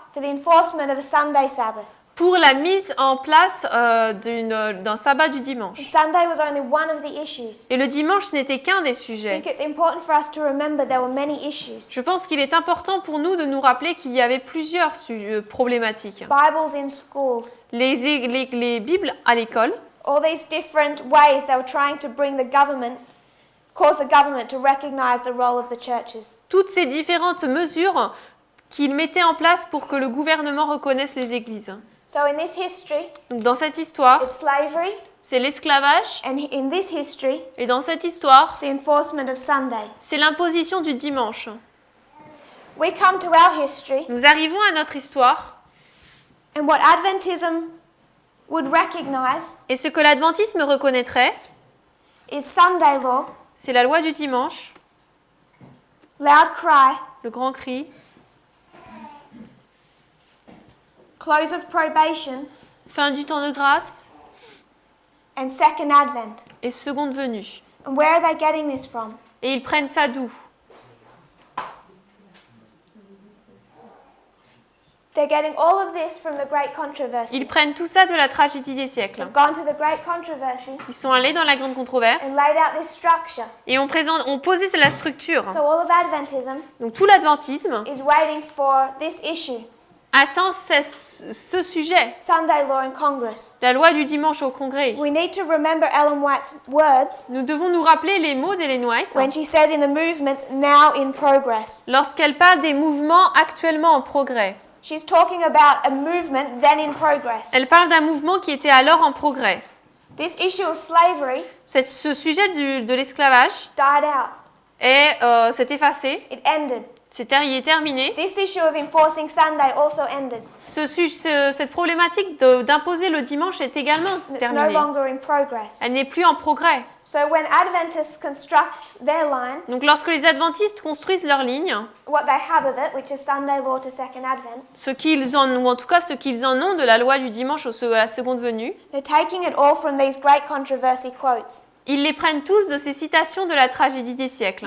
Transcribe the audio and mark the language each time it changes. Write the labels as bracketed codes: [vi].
[en] for the enforcement of a Sunday Sabbath. [fr] pour la mise en place d'un sabbat du dimanche. [en] And Sunday was only one of the issues. [fr] Et le dimanche, ce n'était qu'un des [en] I [fr] sujets. [en] think it's important for us to remember there were many issues. [fr] Je pense qu'il est important pour nous de nous rappeler qu'il y avait plusieurs problématiques. [en] Bibles in schools, [fr] Les Bibles à l'école, [en] all these different ways they were trying to bring cause the government to recognize the role of the churches. [fr] toutes ces différentes mesures qu'ils mettaient en place pour que le gouvernement reconnaisse les églises. [en] So in this history, [fr] Donc dans cette histoire, [en] it's slavery, [fr] c'est l'esclavage, [en] and in this history, [fr] et dans cette histoire, [en] it's the enforcement of Sunday. [fr] c'est l'imposition du dimanche. [en] We come to our history, [fr] Nous arrivons à notre histoire, [en] and what Adventism would recognize [fr] et ce que l'adventisme reconnaîtrait, [en] is Sunday law, [fr] c'est la loi du dimanche, [en] loud cry, [fr] le grand cri, [en] close of probation, [fr] fin du temps de grâce [en] and second advent. [fr] et seconde venue. [en] And where are they getting this from? [fr] Et ils prennent ça d'où? [en] They're getting all of this from the Great Controversy. [fr] Ils prennent tout ça de la tragédie des siècles. [en] They've gone to the Great Controversy [fr] Ils sont allés dans la grande controverse [en] and laid out this structure. [fr] et ont posé la structure. [en] So all of Adventism [fr] Donc tout l'adventisme [en] is waiting for this issue. [fr] attend ce sujet, [en] Sunday law in Congress. [fr] la loi du dimanche au Congrès. [en] We need to remember Ellen White's words [fr] Nous devons nous rappeler les mots d'Ellen White [en] when she said in the movement, now in progress. [fr] lorsqu'elle parle des mouvements actuellement en progrès. [en] She's talking about a movement then in progress. [fr] Elle parle d'un mouvement qui était alors en progrès. [en] This issue of slavery [fr] Ce sujet de l'esclavage [en] died out. [fr] s'est effacé, [en] It ended. [fr] il est terminé. [en] This issue of enforcing Sunday also ended. [fr] Cette problématique d'imposer le dimanche est également [en] And it's no [fr] terminée. [en] longer in progress. [fr] Elle n'est plus en progrès. [en] So when Adventists construct their line, [fr] Donc lorsque les adventistes construisent leur ligne, [en] what they have of it, which is Sunday law to second Advent, [fr] ce qu'ils en ont de la loi du dimanche à la seconde venue, [en] they're taking it all from these great controversy quotes. [fr] ils les prennent tous de ces citations de la tragédie des siècles.